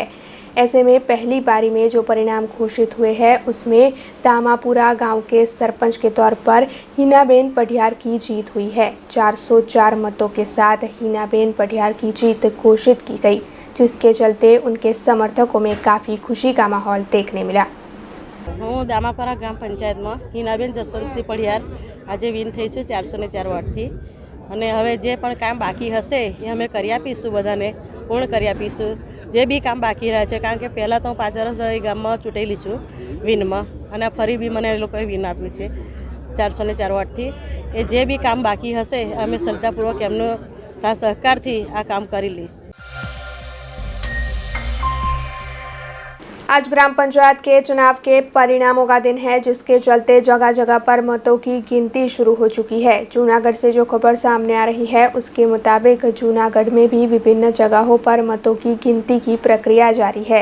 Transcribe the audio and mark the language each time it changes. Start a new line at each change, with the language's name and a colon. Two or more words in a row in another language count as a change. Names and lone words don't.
Hindi: ऐसे में पहली बारी में जो परिणाम घोषित हुए हैं उसमें दामापुरा गांव के सरपंच के तौर पर हिनाबेन पटियार की जीत हुई है। 404 मतों के साथ हिनाबेन पटियार की जीत घोषित की गई, जिसके चलते उनके समर्थकों में काफ़ी खुशी का माहौल देखने मिला।
Gujarati: હું દામાપુરા ગ્રામ પંચાયત માં હિનાબેન જસવંતસિંહ પટિયાર આજ વિન થઈ છું 404 વોટથી। અને હવે જે પણ કામ બાકી હશે એ અમે કરી આપીશું, બધાને પૂર્ણ કરી આપીશું જે બી કામ બાકી રહે છે। કારણ કે પહેલાં તો હું 5 વર્ષ એ ગામમાં ચૂંટાયેલી છું વિનમાં, અને ફરી બી મને એ લોકોએ વિન આપ્યું છે 404 વોટથી। એ જે બી કામ બાકી હશે અમે શ્રદ્ધાપૂર્વક એમનો સાથ સહકારથી આ કામ કરી લઈશું।
Hindi: आज ग्राम पंचायत के चुनाव के परिणामों का दिन है, जिसके चलते जगह जगह पर मतों की गिनती शुरू हो चुकी है। जूनागढ़ से जो खबर सामने आ रही है उसके मुताबिक जूनागढ़ में भी विभिन्न जगहों पर मतों की गिनती की प्रक्रिया जारी है।